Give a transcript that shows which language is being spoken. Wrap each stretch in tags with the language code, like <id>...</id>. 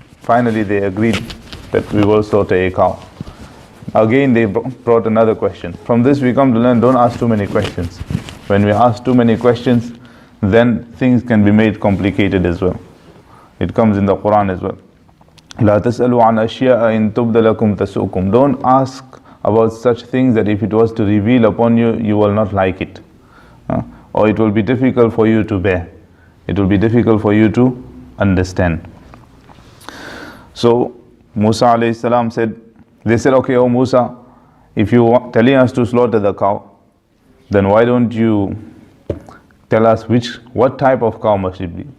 <en>Finally they agreed that we will slaughter a cow. Again they brought another question. From this we come to learn, don't ask too many questions. When we ask too many questions, then things can be made complicated as well. It comes in the Quran as well.</en> <ar>لا تسألوا عن أشياء إن تبد لكم تسؤكم.</ar> <en>Don't ask about such things that if it was to reveal upon you, you will not like it. Or it will be difficult for you to bear. It will be difficult for you to understand. So Musa alayhi salam said, they said, "Okay, oh Musa, if you are telling us to slaughter the cow, then why don't you tell us what type of cow must it be?</en>